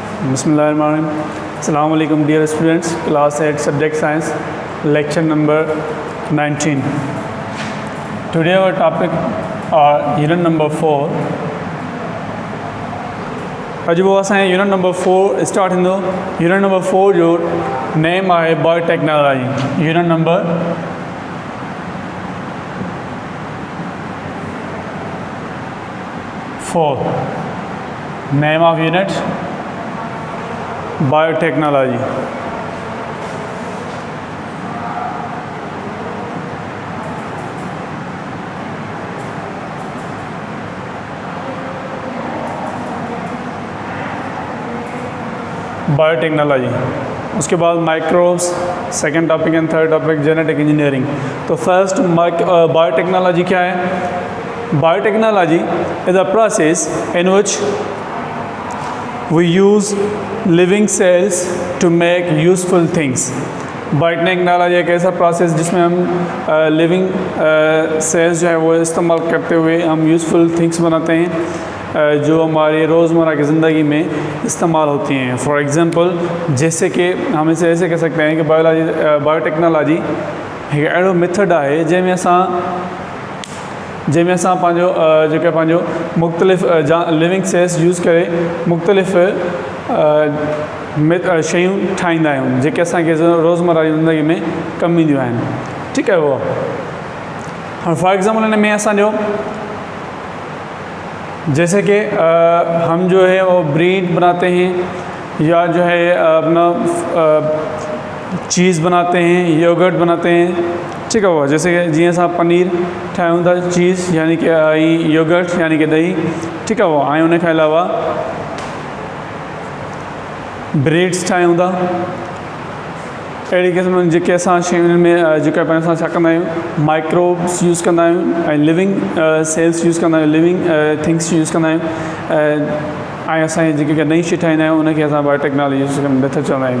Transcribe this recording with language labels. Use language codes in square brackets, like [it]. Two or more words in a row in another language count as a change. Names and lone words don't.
[ar] بسم الله الرحمن الرحيم. السلام عليكم [en] dear students, class 8 subject science, lecture number 19. Today our topic are unit number 4. [sd] अॼु वो असां [en] unit number 4 start [sd] थींदो. [en] unit number 4 [sd] जो name आहे बायोटेक्नोलॉजी. [en] unit number 4. name of unit बायोटेक्नोलॉजी. biotechnology [hi] उसके बाद [en] microbes, second topic and third topic genetic engineering. [hi] तो [en] first biotechnology [hi] क्या है? [en] biotechnology is a process in which we use living cells to make useful things. [hi] बायोटेक्नोलॉजी एक ऐसा प्रोसेस जिसमें हम [en] living cells [hi] जो है वो इस्तेमाल करते हुए हम [en] useful things [hi] बनाते हैं जो हमारी रोज़मर्रा की ज़िंदगी में इस्तेमाल होती हैं. [en] for example [hi] जैसे कि हम इसे ऐसे कह सकते हैं कि [sd] बायोटेक्नोलॉजी एक अहिड़ो मेथड आहे जंहिंमें असां पंहिंजो मुख़्तलिफ़ [en] living cells [sd] यूज़ करे मुख़्तलिफ़ शयूं ठाहींदा आहियूं जेके असांखे रोज़मर्रा जी ज़िंदगी में कमु ईंदियूं आहिनि. ठीकु आहे. [hi] वो [en] for example [sd] हिन में असांजो [hi] जैसे कि हम जो है वो ब्रेड बनाते हैं या जो है अपना चीज़ बनाते हैं, योगर्ट बनाते हैं. ठीक है. [sd] वो [hi] जैसे कि [sd] जीअं असां पनीर ठाहियूं था, चीज़ [hi] यानी कि [sd] योगर्ट [hi] यानी कि [sd] ॾही. ठीकु आहे. वो ऐं उन खां अलावा ब्रेड्स ठाहियूं था. अहिड़ी क़िस्म जेके असां शयुनि में जेके असां छा कंदा आहियूं माइक्रोब्स यूज़ कंदा आहियूं ऐं [en] living cells [sd] यूज़ कंदा आहियूं, [en] living things [sd] यूज़ कंदा आहियूं ऐं असां जेके नई शइ ठाहींदा आहियूं उनखे असां [en] biotechnology use method [sd] चवंदा आहियूं.